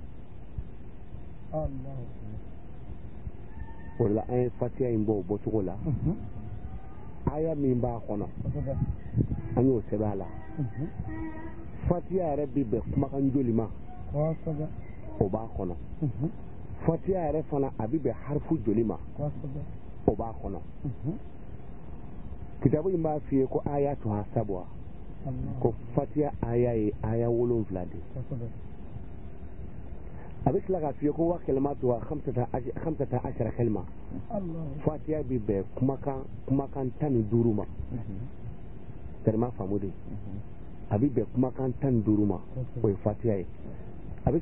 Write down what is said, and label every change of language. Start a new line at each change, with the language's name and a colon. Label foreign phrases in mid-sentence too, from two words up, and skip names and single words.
Bambara: o la an ye fatiha in bɔ o bɔcogo la aya min b'a kɔnɔ an y'o sɛbɛn a la fatiha yɛrɛ bɛ bɛn kumakan joli ma o b'a kɔnɔ fatiha yɛrɛ fana a bɛ bɛn harifu joli ma o b'a kɔnɔ kitabu in b'a f'i ye ko aya to ha sabwa ko fatiha aya ye aya 7 de a bɛ tila k'a f'i ye ko wa kalimatu wa 15 kalima fatiha bɛ bɛn kumakan 15 ma tɛrima faamu de a bɛ bɛn kumakan 15 ma o ye fatiha ye a bɛ